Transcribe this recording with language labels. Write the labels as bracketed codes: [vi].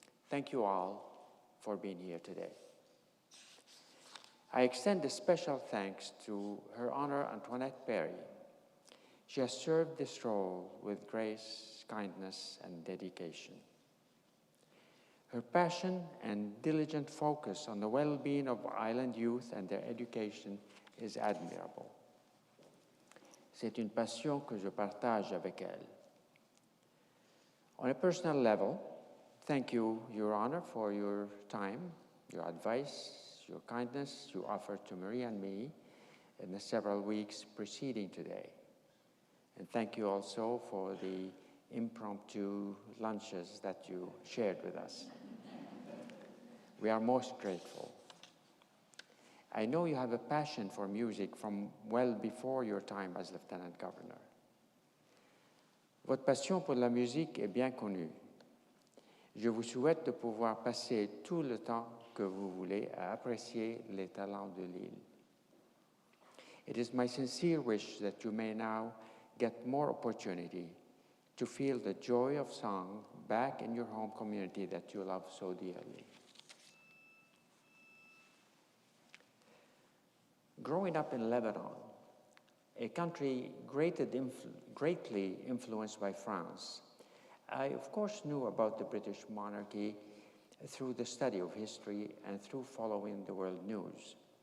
[en] Thank you all for being here today. I extend a special thanks to Her Honor Antoinette Perry. She has served this role with grace, kindness, and dedication. Her passion and diligent focus on the well-being of island youth and their education is admirable. [fr] C'est une passion que je partage avec elle. [en] On a personal level, thank you, Your Honor, for your time, your advice, your kindness you offered to Marie and me in the several weeks preceding today. And thank you also for the impromptu lunches that you shared with us. We are most grateful. I know you have a passion for music from well before your time as Lieutenant Governor. [fr] Votre passion pour la musique est bien connue. Je vous souhaite de pouvoir passer tout le temps que vous voulez à apprécier les talents de l'île. [en] It is my sincere wish that you may now get more opportunity to feel the joy of song back in your home community that you love so dearly. Growing up in Lebanon, a country greatly influenced by France, I of course knew about the British monarchy through the study of history and through following the world news.